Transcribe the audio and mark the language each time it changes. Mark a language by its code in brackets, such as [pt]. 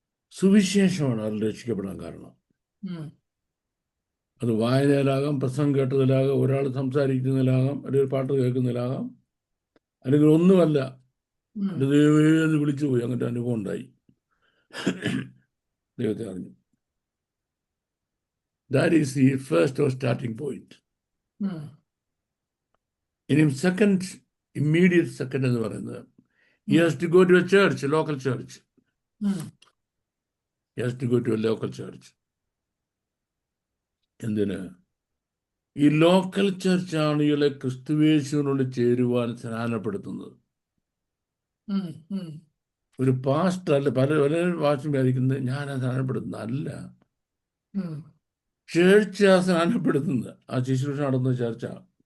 [ml] സുവിശേഷമാണ് അതിൽ രക്ഷിക്കപ്പെടാൻ കാരണം. ഉം. അത് വായനയിലാകാം, പ്രസംഗം കേട്ടതിലാകാം, ഒരാൾ സംസാരിക്കുന്നതിലാകാം, അല്ലെങ്കിൽ പാട്ട് കേൾക്കുന്നതിലാകാം, അല്ലെങ്കിൽ ഒന്നുമല്ല, ഉം. എൻ്റെ ദൈവമേ എന്ന് വിളിച്ചു പോയി, അങ്ങനത്തെ അനുഭവം ഉണ്ടായി, ദൈവത്തെ അറിഞ്ഞു. [en] That is the first or starting point. ഉം. [ml] ഇനി സെക്കൻഡ്, ഇമ്മീഡിയറ്റ് സെക്കൻഡ് എന്ന് പറയുന്നത്, [en] he has to go to a church, a local church. ഉം. He has to go to a local church. [ml] എന്തിന്? ഈ ലോക്കൽ ചർച്ച് ആളുകളെ ക്രിസ്തുവേശുവിനോട് ചേരുവാൻ സ്നാനപ്പെടുത്തുന്നത്. ഉം, ഉം, ഒരു പാസ്റ്റർ അല്ല, പല പാസ്റ്റർ വിചാരിക്കുന്നത് ഞാൻ സ്നാനപ്പെടുത്തുന്നത് അല്ല. ഉം, ചേർച്ച സ്നാനപ്പെടുത്തുന്നത്, ആ ശുശ്രൂഷ നടന്ന ചർച്ചാണ്,